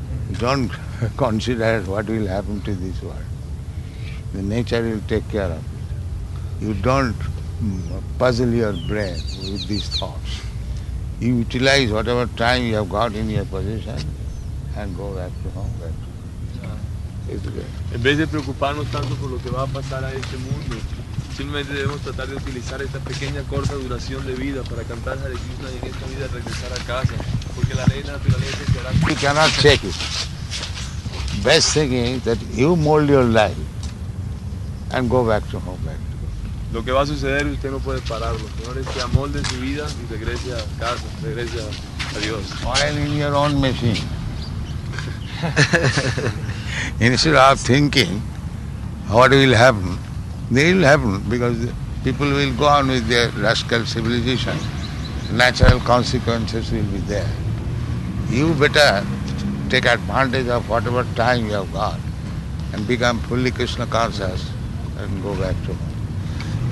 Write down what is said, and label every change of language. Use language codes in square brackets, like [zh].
[en] You don't consider what will happen to this world. The nature will take care of it. You don't puzzle your brain with these thoughts. You utilize whatever time you have got in your possession and go back to home. [es] En vez de preocuparnos tanto por lo que va a pasar a este mundo, simplemente debemos tratar de utilizar esta pequeña corta duración de vida para cantar Hare Krishna y en esta vida regresar a casa, porque la ley de la naturaleza se hará. [en] You cannot check it. Best thing is that you mold your life and go back to home. [es] Lo que va a suceder usted no puede pararlo. Mejor es que amolde su vida y regrese a casa, regrese a Dios. [en] Oil in your own machine. Instead of thinking what will happen, they will happen because people will go on with their rascal civilization. natural consequences will be there. You better take advantage of whatever time you have got and become fully Krishna conscious and go back to home.